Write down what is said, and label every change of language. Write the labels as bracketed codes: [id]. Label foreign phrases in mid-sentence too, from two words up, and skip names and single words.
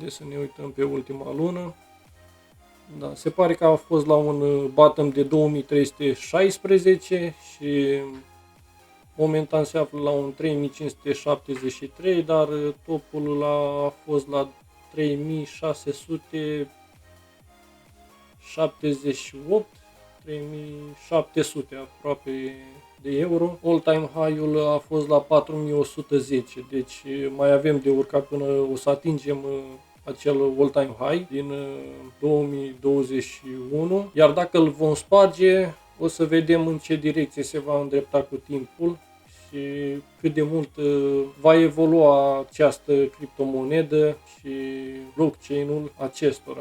[ro] Haideți să ne uităm pe ultima lună. Da, se pare că a fost la un bottom de 2316 și momentan se află la un 3573, dar topul a fost la 3678, 3700 aproape de euro. [en] All-time high- [ro] ul a fost la 4110, deci mai avem de urcat până o să atingem acel [en] all-time high [ro] din 2021, iar dacă îl vom sparge, o să vedem în ce direcție se va îndrepta cu timpul și cât de mult va evolua această criptomonedă și blockchain-ul acestora.